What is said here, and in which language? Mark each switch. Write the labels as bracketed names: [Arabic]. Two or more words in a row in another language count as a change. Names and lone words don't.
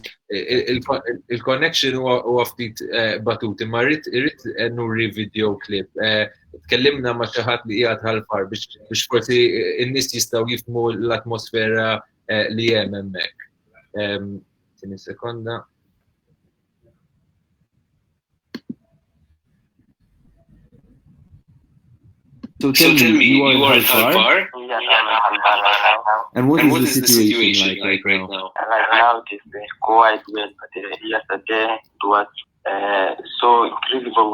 [Maltese] il-connection huwa ftit batut, imma rrid nuri [English] video clip. [Maltese] Tkellimna ma' xi ħadd li qiegħed Ħal Far biex forsi n-nies jistgħu jifhmu l-atmosfera li hemm hemmhekk. Tieni sekonda. [English] So tell me, you are in Ħal Far? Yes, I'm in Ħal Far right now. And what is the situation like right now? Right now it is quite well, but yesterday it was so incredible.